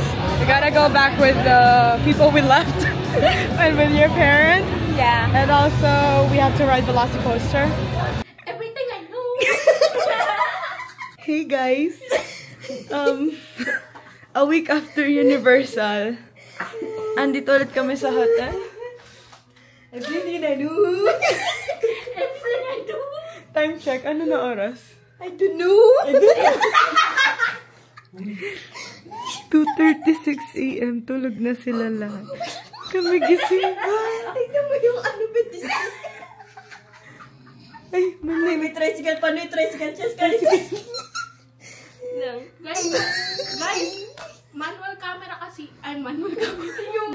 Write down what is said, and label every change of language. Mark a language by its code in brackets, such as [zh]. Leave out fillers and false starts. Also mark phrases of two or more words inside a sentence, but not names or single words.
[en] We gotta go back with the people we left and with your parents. Yeah. And also, we have to ride Velocicoaster. Everything I know. Hey guys. A week after Universal, [tl] andito ulit kami sa hotel. [en] Everything I do. Everything I do. Time check. [tl] Ano na oras? [en] I don't know. 2:36 AM. [tl] Tulog na sila lahat. Kami gising pa. Tignan mo yung ano ba this? Ay, mali. May tricycle pa. May tricycle. Tricycle. No. Guys, [en] manual camera [tl] kasi. Ay, [en] manual camera [tl] yung...